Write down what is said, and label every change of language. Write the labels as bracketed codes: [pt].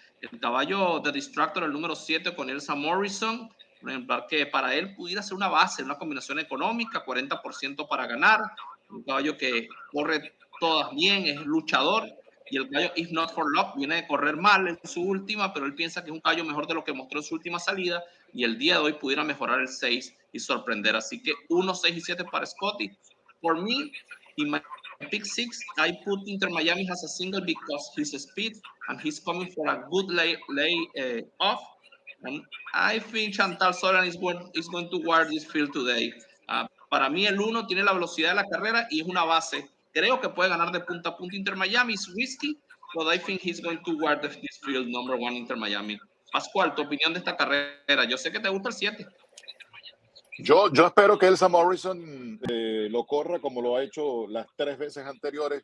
[es] El caballo de Distractor, el número 7, con Elsa Morrison, un ejemplar que para él pudiera ser una base, una combinación económica, 40% para ganar. Un caballo que corre todas bien, es luchador. Y el caballo If Not For Love viene de correr mal en su última, pero él piensa que es un caballo mejor de lo que mostró en su última salida. Y el día de hoy pudiera mejorar el 6 y sorprender. Así que 1, 6 y 7 para Scotty. [en] For me, in my pick 6, I put Inter Miami as a single because his speed and he's coming for a good lay off. And I think Chantal Solan is going to guard this field today. [es] Para mí el 1 tiene la velocidad de la carrera y es una base. Creo que puede ganar de punta a punta Inter Miami. [en] It's risky, but I think he's going to guard this field, number 1 Inter Miami. [es] Pascual, tu opinión de esta carrera. Yo sé que te gusta el 7. Yo espero que Elsa Morrison lo corra como lo ha hecho las 3 veces anteriores.